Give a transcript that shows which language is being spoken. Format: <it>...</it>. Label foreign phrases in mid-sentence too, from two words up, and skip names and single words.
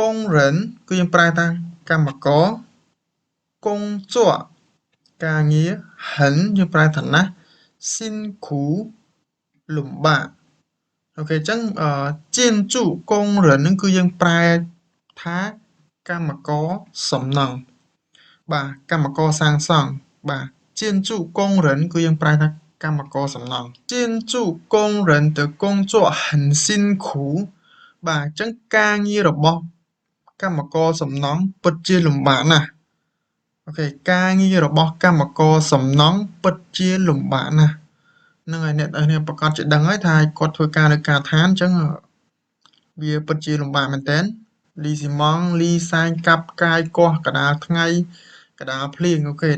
<km>ងរិនគឺយើងប្រែថាកម្មករកងជក់ការងារហិនយើងប្រែថាណាស់ស៊ីនគ្រូលំបាកអូខេអញ្ចឹង建筑កងរិនហ្នឹងគឺយើងប្រែថាកម្មករសំណង់បាទកម្មករសាងសង់បាទ</km> <zh>建筑工</zh> <km>人គឺយើងប្រែថាកម្មករសំណង់</km> <zh>建筑工人的工作很辛苦</zh> <km>បាទអញ្ចឹងការងាររបស់កម្មករសំណង់ពិតជាលំបាកណាស់អូ ខេការងាររបស់កម្មករសំណង់ពិតជាលំបាកណាស់ហ្នឹងហើយអ្នកទាំងប្រកាសជាដឹងហើយថាគាត់ធ្វើការនៅការដ្ឋានអញ្ចឹង វាពិតជាលំបាកមែនតើលីស៊ីម៉ង់លីសែងកាប់កាយកោះកដាលថ្ងៃកដាលភ្លៀងអូខេ</km>